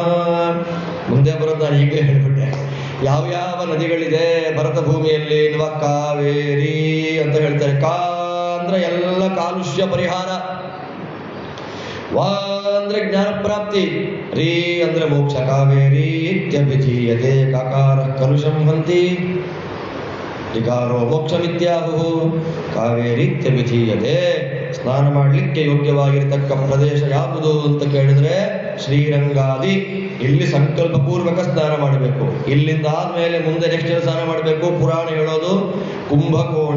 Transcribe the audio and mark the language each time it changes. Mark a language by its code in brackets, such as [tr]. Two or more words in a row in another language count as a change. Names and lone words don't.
[kn] ಮುಂದೆ ಬರೋದು ನಾನು ಈಗಲೇ ಹೇಳ್ಬಿಟ್ಟೆ. ಯಾವ್ಯಾವ ನದಿಗಳಿದೆ ಭರತ ಭೂಮಿಯಲ್ಲಿ ಎನ್ನುವ ಕಾವೇರಿ ಅಂತ ಹೇಳ್ತಾರೆ. ಕಾ ಅಂದ್ರೆ ಎಲ್ಲ ಕಾಲುಷ್ಯ ಪರಿಹಾರ, ವಾ ಅಂದ್ರೆ ಜ್ಞಾನ ಪ್ರಾಪ್ತಿ, ರೀ ಅಂದ್ರೆ ಮೋಕ್ಷ. [sa] ಕಾವೇರಿ ಇತ್ಯಭಿಧೀಯತೆ ಕಾಕಾರ ಕಲುಷಂ ಹಂತಿ ವಿಕಾರೋ ಮೋಕ್ಷಮಿತ್ಯಾಹು. ಕಾವೇರಿ ಇತ್ಯಭಿಧೀಯತೆ. [kn] ಸ್ನಾನ ಮಾಡಲಿಕ್ಕೆ ಯೋಗ್ಯವಾಗಿರತಕ್ಕ ಪ್ರದೇಶ ಯಾವುದು ಅಂತ ಕೇಳಿದ್ರೆ ಶ್ರೀರಂಗಾದಿ. ಇಲ್ಲಿ ಸಂಕಲ್ಪ ಪೂರ್ವಕ ಸ್ನಾನ ಮಾಡಬೇಕು. ಇಲ್ಲಿಂದ ಆದ್ಮೇಲೆ ಮುಂದೆ ನೆಕ್ಸ್ಟ್ ಸ್ನಾನ ಮಾಡಬೇಕು. ಪುರಾಣ ಹೇಳೋದು ಕುಂಭಕೋಣ.